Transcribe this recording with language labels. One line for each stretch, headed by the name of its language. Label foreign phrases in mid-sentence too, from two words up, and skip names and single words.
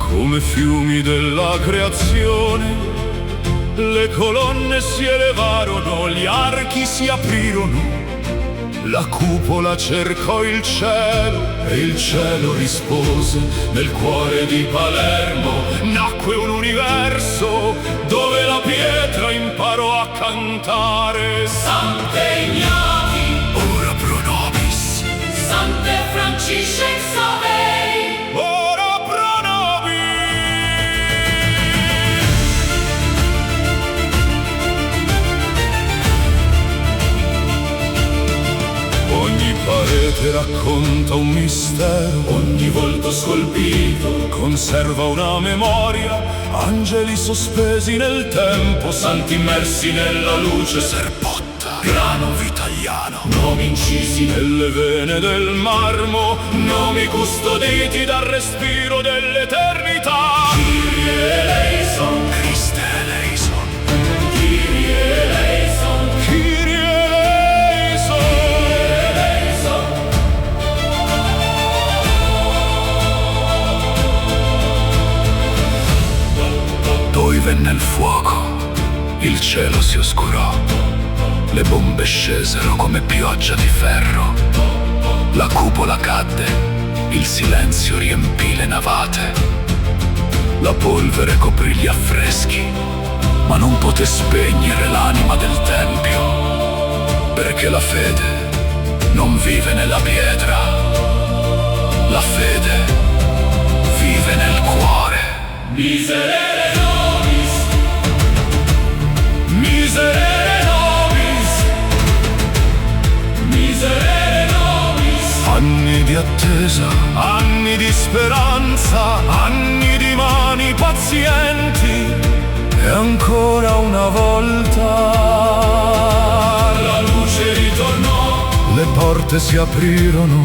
Italian: come fiumi della creazione. Le colonne si elevarono, gli archi si aprirono, la cupola cercò il cielo e il cielo rispose. Nel cuore di Palermo nacque un universo dove la pietra imparò a cantare.
Latin: Sante Ignati, ora pro nobis, Sante Francisce Xaveri, Ora pro nobis.
Italian: Ogni parete racconta un mistero, ogni volto scolpito, conserva una memoria, angeli sospesi nel tempo, santi immersi nella luce, serpotta, grano italiano, nomi incisi nelle vene del marmo, nomi custoditi dal respiro dell'eternità.
Greek: Κύριε ἐλέησον, Χριστὲ ἐλέησον, Κύριε ἐλέησον, Κύριε ἐλέησον. eleison.
Italian: poi venne il fuoco, il cielo si oscurò, le bombe scesero come pioggia di ferro, la cupola cadde, il silenzio riempì le navate, la polvere coprì gli affreschi, ma non poté spegnere l'anima del tempio, perché la fede non vive nella pietra, la fede vive nel cuore.
Latin: Miserere nobis, Miserere nobis. miserere nobis,
Italian: Anni di attesa, anni di speranza, anni di mani pazienti, e ancora una volta la luce ritornò, le porte si aprirono,